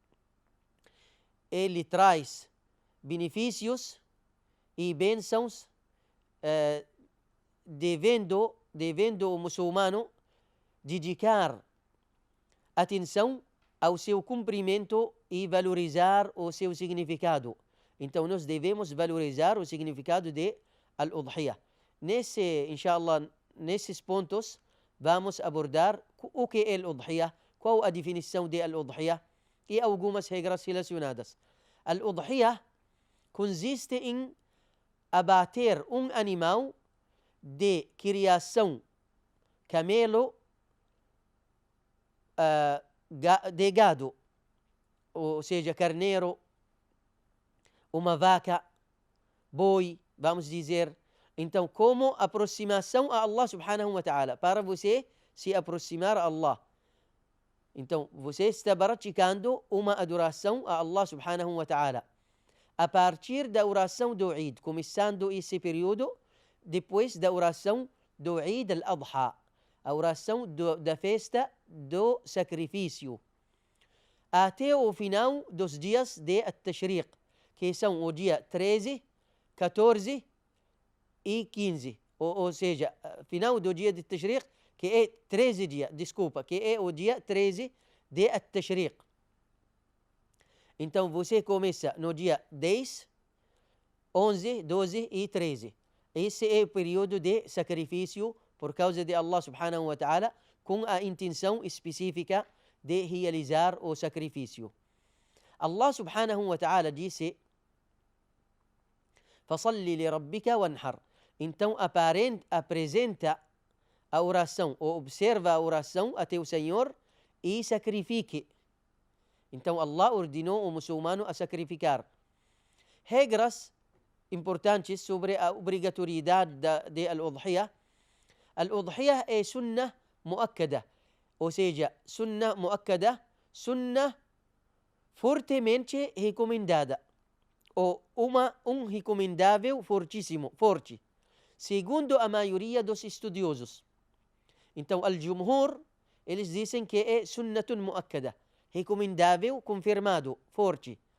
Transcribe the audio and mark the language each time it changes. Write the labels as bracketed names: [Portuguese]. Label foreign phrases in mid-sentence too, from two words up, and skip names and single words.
[Portuguese] Ele traz benefícios e bênçãos, devendo o muçulmano dedicar atenção ao seu cumprimento e valorizar o seu significado. Então nós devemos valorizar o significado de al-udhiyah. [Arabic] إن شاء الله, [Portuguese] nesses pontos vamos abordar o que é al-udhiyah, qual a definição de al-udhiyah e algumas regras relacionadas. Al-udhiyah consiste em abater um animal de criação, camelo, de gado, ou seja, carneiro, uma vaca, boi, vamos dizer. Então, como aproximação a [Arabic] الله سبحانه وتعالى, [Portuguese] para você se aproximar a Allah. Então, você está praticando uma adoração a [Arabic] الله سبحانه وتعالى. [Portuguese] A partir da oração do Eid, começando esse período, depois da oração do Eid al-Adha, a oração da festa do sacrifício, até o final dos dias de Tashriq, que são o dia 13, 14 e 15. Ou seja, final do dia de Tashriq, que é 13 dias, que é o dia 13 de Tashriq. Então você começa no dia 10, 11, 12 e 13. Esse é o período de sacrifício por causa de [Arabic] الله سبحانه وتعالى, [Portuguese] com a intenção específica de realizar o sacrifício. [Arabic] الله سبحانه وتعالى [Portuguese] disse: [Arabic] "فصل لربك وانحر." [Portuguese] Então apresenta a oração, ou observa a oração a teu Senhor e sacrifique. Então Allah ordenou o muçulmano a sacrificar. Regras importantes sobre a obrigatoriedade de al-udhiyah. Al-udhiyah é [Arabic] سنة مؤكدة, [Portuguese] ou seja, [Arabic] سنة مؤكدة, [Portuguese] sunnah fortemente recomendada, ou recomendável forte, segundo a maioria dos estudiosos. Então, al-jumhur, eles dizem que é [Arabic] سنة مؤكدة, [Portuguese] recomendável, confirmado, forte.